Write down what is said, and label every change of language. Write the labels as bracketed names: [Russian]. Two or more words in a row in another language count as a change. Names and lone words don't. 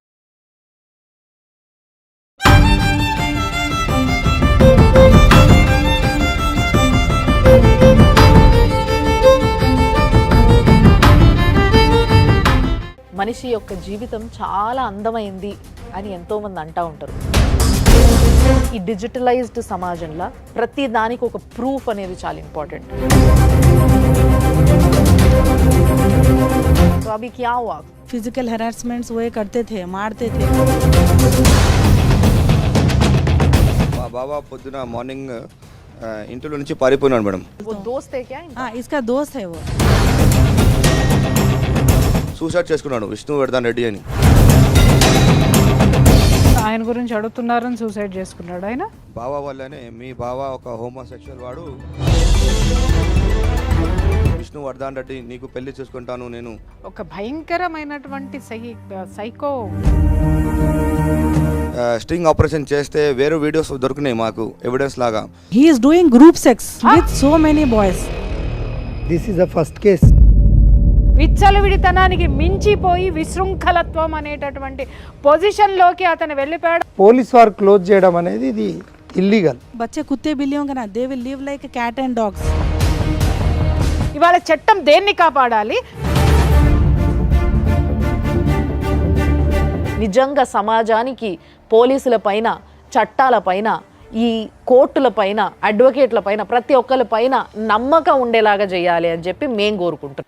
[Telugu] మనిషి యొక్క జీవితం చాలా అందమైంది అని ఎంతోమంది అంటూ ఉంటారు. ఈ డిజిటలైజ్డ్ సమాజంలో ప్రతి దానికి ఒక ప్రూఫ్ అనేది చాలా ఇంపార్టెంట్. [Hindi] तो अभी क्या हुआ? [English] physical harassments [Hindi] वो करते थे, मारते थे. [Telugu] మా బాబా పొద్దున మార్నింగ్ ఇంట్లో నుంచి పారిపోయినాడు మేడం. [Hindi] वो दोस्त है क्या इनका? हाँ, इसका दोस्त है वो. [Telugu] సూసైడ్ చేసుకున్నాడు విష్ణువర్ధన్ రెడ్డి అని. ఆయన గురించి అడుగుతున్నారని సూసైడ్ చేసుకున్నాడు ఆయన. బాబా వల్లనే మీ బాబా ఒక హోమోసెక్షువల్ వాడు. విష్ణువర్ధన్ రెడ్డి నీకు పెళ్లి చేసుకుంటాను నేను. ఒక భయంకరమైనటువంటి సైకో. [English] sting operation [Telugu] చేస్తే వేరే వీడియోస్ దొరికినాయి మాకు ఎవిడెన్స్ లాగా. [English] He is doing group sex with so many boys. This is the first case. [Telugu] విచ్చలవిడితనానికి మించిపోయి విశృంఖలత్వం అనేటటువంటి పొజిషన్లోకి అతను వెళ్ళిపోయాడు. పోలీస్ వారు క్లోజ్ చేయడం అనేది ఇది ఇల్లీగల్. [Hindi] बच्चे कुत्ते बिल्लियों का ना, [English] they will live like a cat and dogs. [Telugu] ఇవాళ చట్టం దేన్ని కాపాడాలి? నిజంగా సమాజానికి పోలీసుల పైన, చట్టాల పైన, ఈ కోర్టుల పైన, అడ్వకేట్ల పైన, ప్రతి ఒక్కరి పైన నమ్మకం ఉండేలాగా చేయాలి అని చెప్పి మేము కోరుకుంటున్నాం.